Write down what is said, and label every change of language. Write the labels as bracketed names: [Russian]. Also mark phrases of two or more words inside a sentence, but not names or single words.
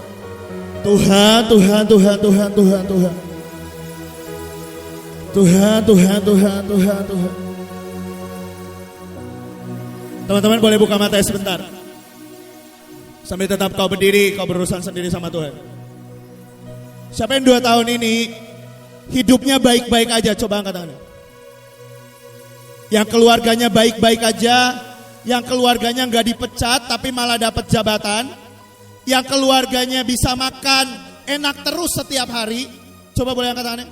[Indonesian] Tuhan, Tuhan, Tuhan, Tuhan, Tuhan, Tuhan. Tuhan, Tuhan, Tuhan, Tuhan, Tuhan. Teman-teman boleh buka mata sebentar. Sambil tetap kau berdiri, kau berurusan sendiri sama Tuhan. Siapa yang 2 tahun ini hidupnya baik-baik aja, coba angkat tangannya. Yang keluarganya baik-baik aja, yang keluarganya gak dipecat tapi malah dapat jabatan, yang keluarganya bisa makan enak terus setiap hari, coba boleh angkat tangannya.